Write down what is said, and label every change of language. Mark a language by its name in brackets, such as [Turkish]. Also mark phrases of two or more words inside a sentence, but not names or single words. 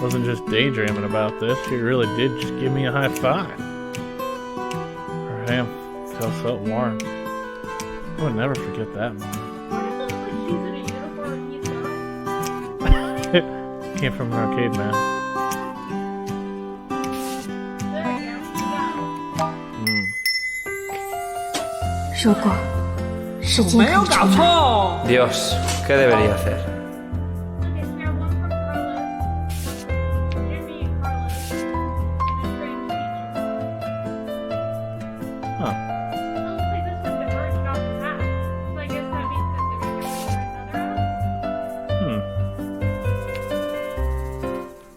[English] Wasn't just daydreaming about this, she really did just give me a high five. Her hand felt so warm. I would never forget that moment. Why does it look like she's in a uniform and he's not? Came from an arcade, man. There we go. Mm. [Chinese] 如果事情可以重来， [Spanish] Dios, ¿qué debería hacer? [English] Okay, so now one from Carlos. Jimmy and Carlos. And a strange teacher. Huh. It looks like this one diverged off the path. So I guess that means that they're going to go another house.